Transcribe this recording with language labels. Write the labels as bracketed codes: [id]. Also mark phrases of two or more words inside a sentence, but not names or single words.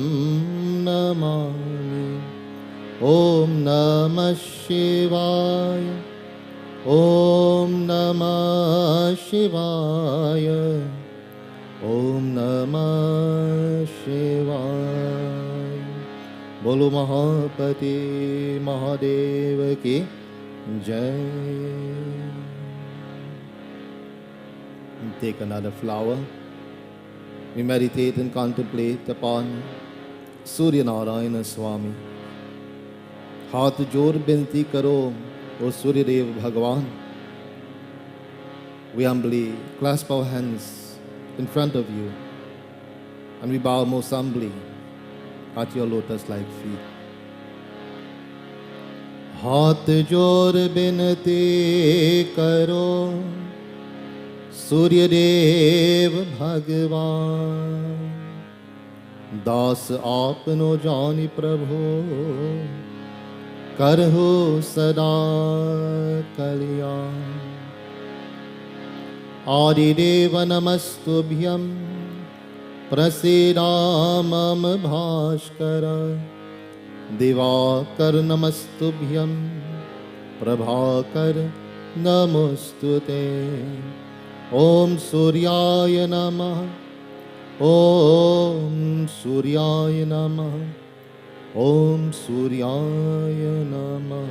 [sa] नमामि ॐ नमः शिवाय ॐ नमः शिवाय ॐ नमः शिवाय. [hi] बोलो महापति महादेव की जय. [en] Take another flower. We meditate and contemplate upon Surya Narayana Swami. [hi] हाथ जोड़ बिनती करो ओ सूर्यदेव भगवान. [en] We humbly clasp our hands in front of you and we bow most humbly at your lotus-like feet. [hi] हाथ जोड़ बिनती करो सूर्यदेव भगवान दास आपनो जानि प्रभु करहु सदा कल्याण [sa] आदिदेव नमस्तुभ्यं प्रसीदा मम भास्कर दिवाकर नमस्तुभ्यं प्रभाकर नमोस्तुते ओम सूर्याय नमः ओम सूर्याय नमः ओम सूर्याय नमः।